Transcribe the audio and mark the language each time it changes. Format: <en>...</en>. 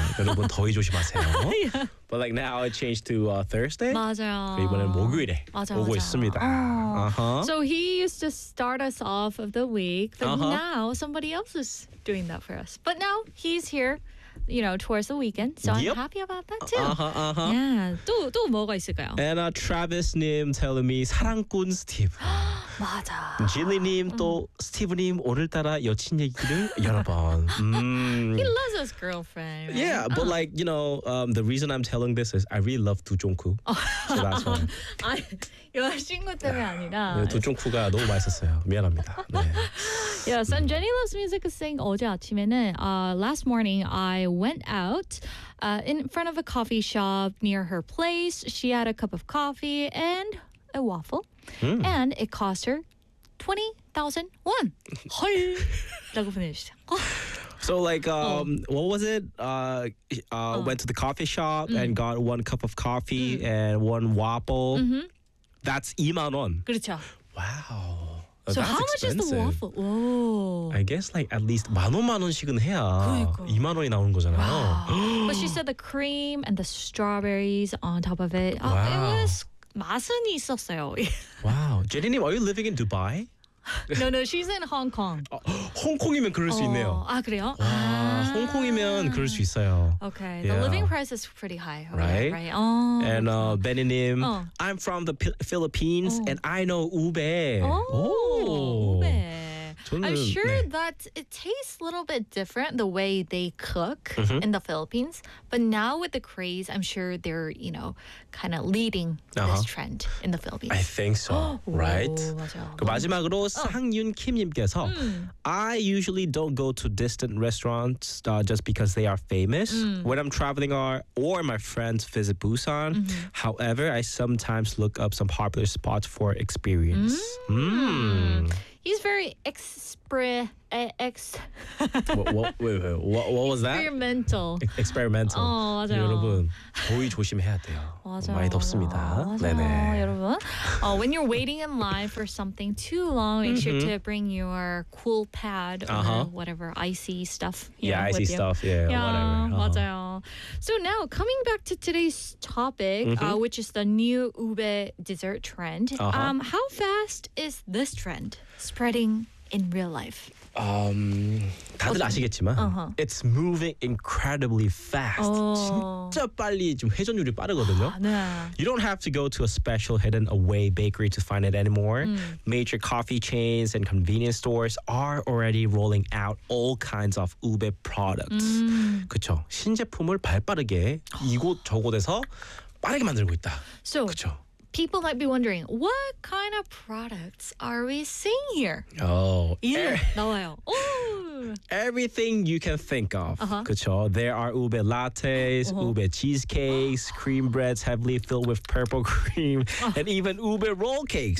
<ko>여러분 더위 조심하세요.</ko> <en>Yeah. But like now it changed to Thursday.</en> <ko>맞아요. 이번엔 목요일에 맞아, 오고 맞아. 있습니다. Oh. Uh-huh.</ko> <en>So he used to start us off of the week, but uh-huh. now somebody else is doing that for us. But now he's here. You know, towards the weekend. So yep. I'm happy about that too. Uh-huh,</en> <ko>uh-huh. Yeah. 또 뭐가 있을까요?</ko> <en>And Travis Nim telling me</en> <ko>사랑꾼 스티브. 맞아. Jilly Nim 또 스티브 님 오늘따라 여친 얘기를 여러 번.</ko> <en>He loves his girlfriend. Right? Yeah, but like, you know, the reason I'm telling this is I really love Do Jong-kook. So that's why.</en> <ko>여자친구 때문에 아니라 네, 도종쿠가 너무 맛있었어요. 미안합니다. 네.</ko> <en>Yes, and Jenny Loves Music is saying</en> <ko>어제 아침에는</ko> <en>last morning I went out in front of a coffee shop near her place. She had a cup of coffee and a waffle. Mm. And it cost her 20,000 won.</en> <ko>헐! 라고 보내주시죠.</ko> <en>So like, what was it? Went to the coffee shop and got one cup of coffee and one waffle. Mm-hmm. That's 20,000 won.</en> <ko>그렇죠.</ko> <en>Wow. So that's how expensive. Much is the waffle? Whoa. I guess like at least</en> <ko>10,000원씩은 해야 20,000 원이 나오는 거잖아요.</ko> <en>Wow. But she said the cream and the strawberries on top of it. Wow. It was</en> <ko>맛은 있었어요.</ko> <en>Wow. Jenny님, are you living in Dubai? No, she's in Hong Kong.</en> <ko>홍콩이면 그럴 수 있네요. 아, 그래요? 와, 홍콩이면 그럴 수 있어요.</ko> <en>Okay, the living price is pretty high. Right? And Benny님, I'm from the Philippines and I know ube. I'm sure that it tastes a little bit different the way they cook in the Philippines. But now with the craze, I'm sure they're, you know, kind of leading this trend in the Philippines. I think so, right?</en> <ko>맞아요. 그 마지막으로 상윤 킴님께서</ko> <en>I usually don't go to distant restaurants just because they are famous. When I'm traveling or my friends visit Busan. However, I sometimes look up some popular spots for experience. He's very experimental. Experimental.</en> <ko>맞아요. 여러분, 더위 조심해야 돼요. 맞아요. 많이 덥습니다. 맞아요. 네네. 여러분.</ko> <en>When you're waiting in line for something too long, make sure to bring your cool pad or whatever icy stuff. Yeah, whatever.</en> <ko>맞아요.</ko> <en>So now, coming back to today's topic, which is the new ube dessert trend. How fast is this trend spreading in real life?</en> <ko>다들 아시겠지만</ko> <en>it's moving incredibly fast.</en> <ko>진짜 빨리 지금 회전율이 빠르거든요. 네.</ko> <en>You don't have to go to a special hidden away bakery to find it anymore. Major coffee chains and convenience stores are already rolling out all kinds of ube products.</en> <ko>그쵸. 신제품을 발빠르게 이곳 저곳에서 빠르게 만들고 있다. 그쵸.</ko> <en>People might be wondering, what kind of products are we seeing here? Oh.</en> <ko>예, 나와요.</ko> <en>Everything you can think of. Uh-huh.</en> <ko>그쵸?</ko> <en>There are ube lattes, ube cheesecakes, cream breads heavily filled with purple cream, and even ube roll cakes.</en>